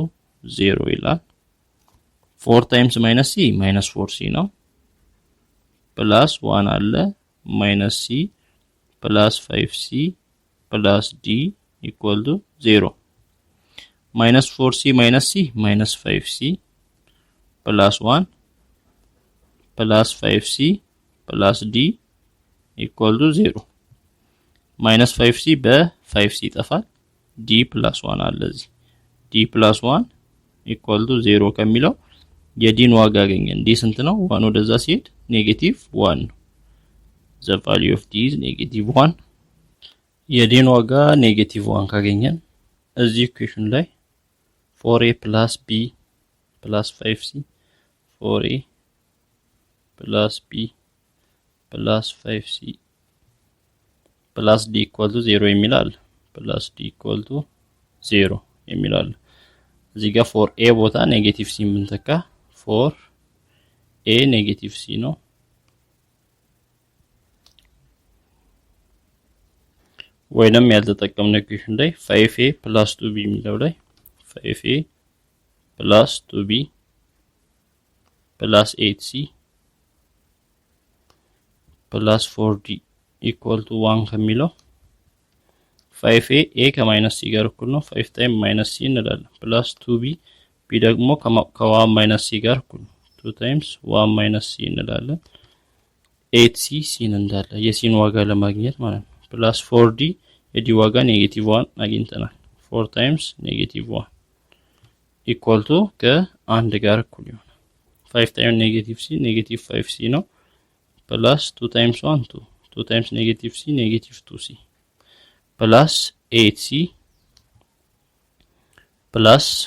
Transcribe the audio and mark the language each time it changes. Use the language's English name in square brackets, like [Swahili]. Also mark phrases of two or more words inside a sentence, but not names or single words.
[English] 0 ይላል 4 times minus c minus 4c ነው plus 1 አለ minus c plus 5c plus d equal to 0 minus 4c minus c minus 5c plus 1 plus 5c plus d equal to 0 minus 5c [Amharic] በ5c ይጠፋል [English] d plus 1 [Amharic] አለ እዚህ [English] d plus 1 equal to 0 ከሚለው [Amharic] የዲን ዋጋ አገኘን d ስንት ነው 1 ወደዛ ሲሄድ -1 [English] the value of d is -1 [Amharic] የዲን ዋጋ -1 ካገኘን እዚህ ኢኩዌሽን ላይ [English] 4a plus b plus 5c 4a plus b plus 5c plus d equal to 0 የሚላል plus d equal to 0 [Amharic] የሚላል እዚህ ጋር [English] 4a [Amharic] ቦታ ኔጌቲቭ c ምንተካ 4a ኔጌቲቭ c ነው ወይንም ያልተጠቀምነው ኢኩዌሽን ላይ [English] 5a plus 2b [Amharic] የሚለው ላይ [English] 5a plus 2b plus 8c plus 4d equal to 1 ከሚለው 5a a [Amharic] ከማይነስ c ጋር እኩል ነው [English] 5 times minus [Amharic] c እንላለን [English] plus 2b b [Amharic] ደግሞ ከ1 [English] minus c [Amharic] ጋር እኩል ነው [English] 2 times 1 minus c እንላለን 8c c [Amharic] እንዳለ የሲን ዋጋ ለማግኘት ማለት ነው [English] plus 4d [Amharic] የዲ ዋጋ -1 አግኝተናል [English] 4 times -1 equal to [Amharic] ከ1 ጋር እኩል ይሆናል [English] 5 times -c -5c ነው plus 2 times 1 2 times -c -2c plus 8c plus